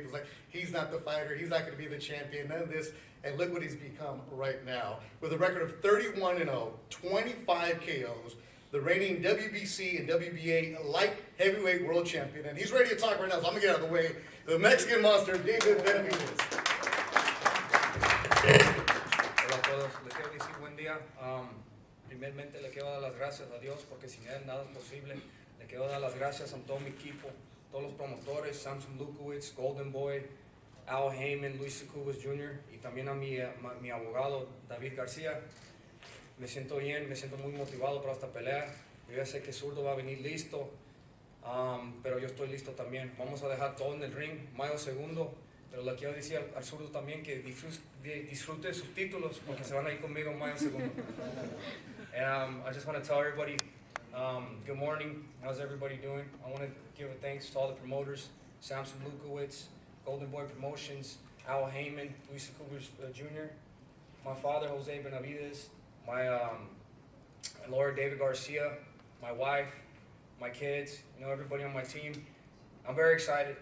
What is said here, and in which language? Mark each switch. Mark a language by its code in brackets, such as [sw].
[en] It was like, he's not the fighter. He's not going to be the champion. None of this. And look what he's become right now. With a record of 31-0, 25 KOs, the reigning WBC and WBA light heavyweight world champion. And he's ready to talk right now, so I'm going to get out of the way. The Mexican Monster, David Benavidez. [es] Hola a todos, les quiero decir buen día. Primeramente le quiero dar las gracias a Dios, porque sin Él nada es posible. Le quiero dar las gracias a todo mi equipo, todos los promotores, Sampson, Golden Boy, Al Heyman, Luis Cubas Jr. y también a mi abogado David García. Me siento bien, me siento muy motivado para esta pelea. Yo ya sé que Zurdo va a venir listo, pero yo estoy listo también. Vamos a dejar todo en el ring, mayo 2. Pero le quiero decir al Zurdo también que disfrute sus títulos, porque se van a ir conmigo en mayo 2. [en] And I just want to tell everybody, good morning. How's everybody doing? I want to give a thanks to all the promoters, Sampson Lukowitz, Golden Boy Promotions, Al Heyman, Luis Cubas Jr., my father, Jose Benavidez, my lawyer, David Garcia, my wife, my kids, you know, everybody on my team. I'm very excited.